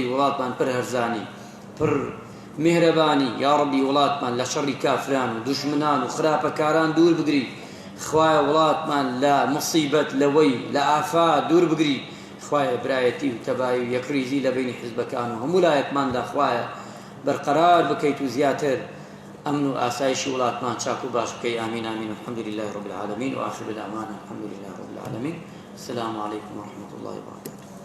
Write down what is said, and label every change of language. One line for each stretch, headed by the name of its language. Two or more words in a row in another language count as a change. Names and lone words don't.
Central Kurdish: وڵاتمان پڕ هەرزانی پڕ میهرەبانی
Arabic: یا ڕەبی
Central Kurdish: وڵاتمان لە شەڕی کافران و دوژمنان و خراپەکاران دوور بگری خوایە وڵاتمان لە مصیبەت لەوەی لە ئافات دوور بگری خوایە برایەتی و تەبایی و یەکریزی لە بینی حیزبەکان و هەموو لایەکماندا خوایە بەرقەرار بکەیت و زیاتر ئەمن و ئاسایشی وڵاتمان چاک و باش بکەی ئامین ئامین
Arabic: والحمد لله رب العالمین و آخر دعوانا الحمد لله رب العالمین السلام عليكم ورحمة الله وبركاته